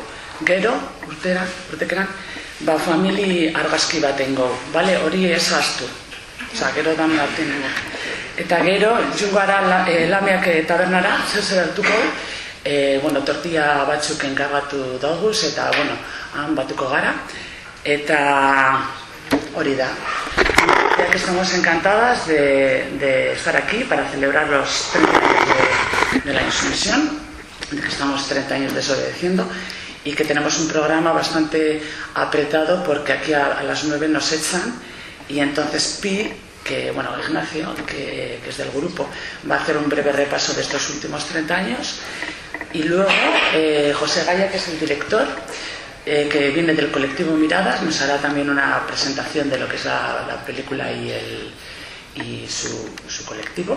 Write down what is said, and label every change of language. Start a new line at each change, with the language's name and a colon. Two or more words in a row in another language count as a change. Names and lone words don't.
Basque: Gero, urtekeran, famili argazki bat egingo, hori ez ahaztu. Gero damen artean egingo. Eta gero, jungo gara Lameak tabernara, zer hartuko, tortilla batzuk enkargatu dauguz, eta, han batuko gara. Eta hori da.
Spanish: Ya que estamos encantadas de estar aquí para celebrar los 30 años de la insumisión, de que estamos 30 años desobedeciendo y que tenemos un programa bastante apretado porque aquí a las 9 nos echan y entonces Pi, Ignacio, que es del grupo, va a hacer un breve repaso de estos últimos 30 años y luego José Gaia, que es el director, que viene del colectivo Miradas, nos hará también una presentación de lo que es la película y su colectivo.